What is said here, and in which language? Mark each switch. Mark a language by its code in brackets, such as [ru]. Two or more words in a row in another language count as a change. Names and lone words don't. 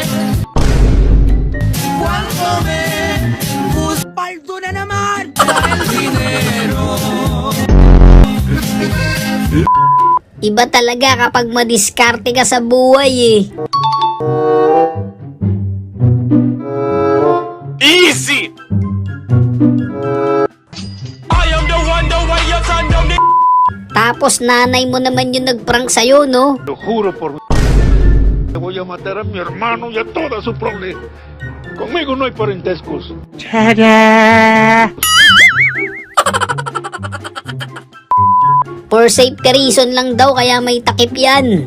[tl] Iba talaga kapag madiskarte ka sa buhay eh. Easy! Tapos nanay mo naman yung nagprank sa'yo, no? [es] Lo juro por mi que voy a matar a mi hermano y a toda su prole. Conmigo no hay parentescos. [en] For safety reason [tl] lang daw kaya may takip yan.